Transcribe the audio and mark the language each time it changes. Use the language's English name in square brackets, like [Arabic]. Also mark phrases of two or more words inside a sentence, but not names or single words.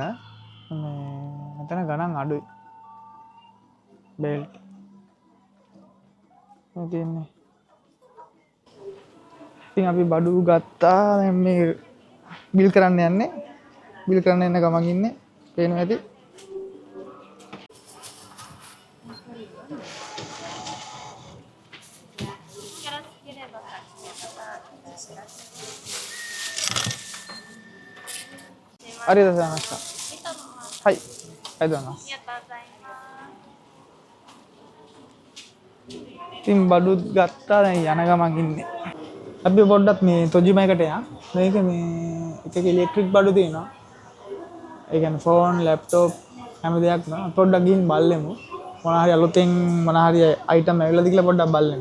[Sinhala] මෙතන ගණන් අඩුයි. බෙල්ට්. මේ තියෙන්නේ. ඉතින් අපි බඩු ගත්තා. දැන් මේ බිල් කරන්න යන්නේ. බිල් කරන්න යන ගමන් ඉන්නේ. පේනවා ඇති. [Japanese] ありがとうございました。はい、ありがとうございます。 [Sinhala] ඉතින් බඩුත් ගත්තා දැන් යන ගමන් ඉන්නේ. අපි පොඩ්ඩක් මේ තොජිමයකට යන්න. මේක මේ එක ඉලෙක්ට්‍රික් බඩු තියෙනවා. ඒ කියන්නේ ෆෝන්, ලැප්ටොප් හැම දෙයක්ම පොඩ්ඩක් ගිහින් බලමු. මොන හරි අලුතෙන් මොන හරි අයිටම් ඇවිල්ලාද කියලා පොඩ්ඩක් බලමු.